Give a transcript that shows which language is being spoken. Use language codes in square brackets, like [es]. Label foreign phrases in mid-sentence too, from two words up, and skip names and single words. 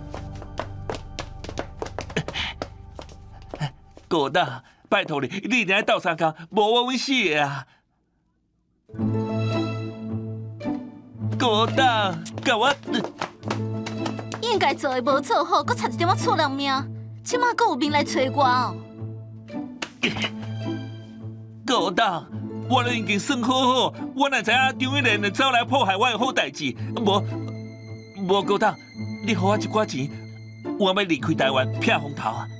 [nan] 郭大，拜托你，你一定要斗相共，无我阮死的啊！郭大，甲我应该做的无做好，搁差一点仔错人命，即马搁有面来找我哦。郭大，我都已经算好，我哪知影张玉莲就走来破坏我的好代志，无郭大，你给我一寡钱，我要离开台湾，撇风头啊！